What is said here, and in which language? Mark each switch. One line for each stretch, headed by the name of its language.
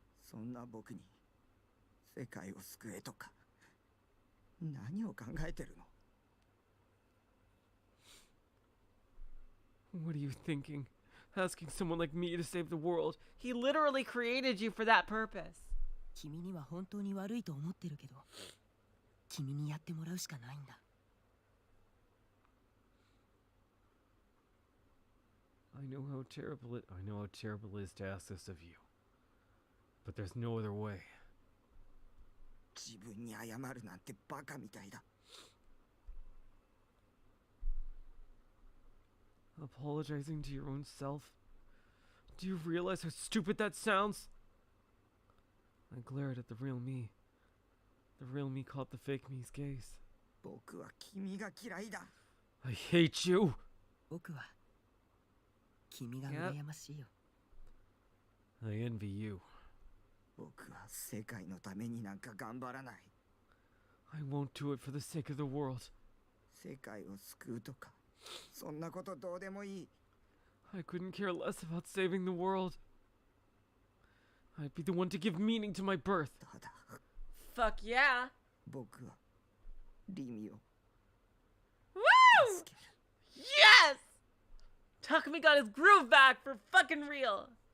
Japanese: そんな僕に世界を救えとか何を考えてるの？
English: What are you thinking? Asking someone like me to save the world? He literally created you for that purpose.
Japanese: 君には本当に悪いと思ってるけど、君にやってもらうしかないんだ。
English: I know how terrible it is to ask this of you. But there's no other way.
Japanese: 自分に謝るなんてバカみたいだ。
English: Apologizing to your own self? Do you realize how stupid that sounds? I glared at the real me. The real me caught the fake me's gaze.
Japanese: 僕は君が嫌いだ。
English: I hate you!
Japanese: 僕は君が羨ましいよ。
English: I envy you.
Japanese: 僕は世界のためになんか頑張らない。
English: I won't do it for the sake of the world.
Japanese: 世界を救うとか、そんなことどうでもいい。
English: I couldn't care less about saving the world. I'd be the one to give meaning to my birth.
Japanese: ただ、
English: Fuck yeah.
Japanese: 僕はリミを
English: Woo!
Japanese: 助ける。
English: Yes! Takumi got his groove back for fucking real.